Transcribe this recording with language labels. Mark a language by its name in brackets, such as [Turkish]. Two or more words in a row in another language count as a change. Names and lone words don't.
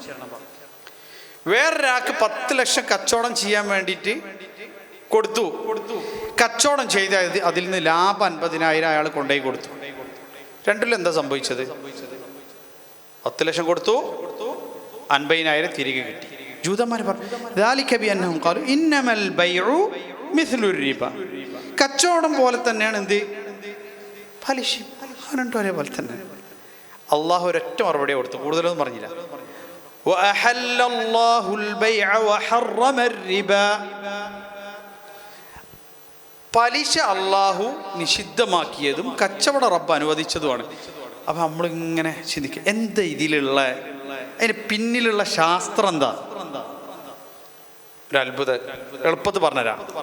[Malayalam] വേറൊരാൾക്ക് 10 ലക്ഷം കച്ചവടം ചെയ്യാൻ വേണ്ടിയിട്ട് കൊടുത്തു. കച്ചവടം ചെയ്ത അതിൽ നിന്ന് ലാഭം 50,000 അയാൾ കൊണ്ടുപോയി കൊടുത്തു. രണ്ടിലും എന്താ സംഭവിച്ചത്, 10 ലക്ഷം കൊടുത്തു, 50,000 തിരികെ കിട്ടി. ജൂതന്മാർ പറഞ്ഞു, [Arabic] ذلك بأنهم قالوا إنما البيع مثل الربا. [Malayalam] കച്ചവടം പോലെ തന്നെയാണ് എന്ത്, പലിശ. രണ്ടും ഒരേപോലെ തന്നെ. അള്ളാഹു ഒരൊറ്റ മറുപടി കൊടുത്തു, കൂടുതലൊന്നും പറഞ്ഞില്ല. [Arabic] وأحل الله البيع وحرم الربا. [Malayalam] പലിശ അള്ളാഹു നിഷിദ്ധമാക്കിയതും കച്ചവട റബ്ബ് അനുവദിച്ചതുമാണ്. അപ്പം നമ്മളിങ്ങനെ ചിന്തിക്കുക, എന്താ ഇതിലുള്ള, അതിന് പിന്നിലുള്ള ശാസ്ത്രം എന്താ? ഒരു അത്ഭുത എളുപ്പത്തിൽ പറഞ്ഞുതരാം.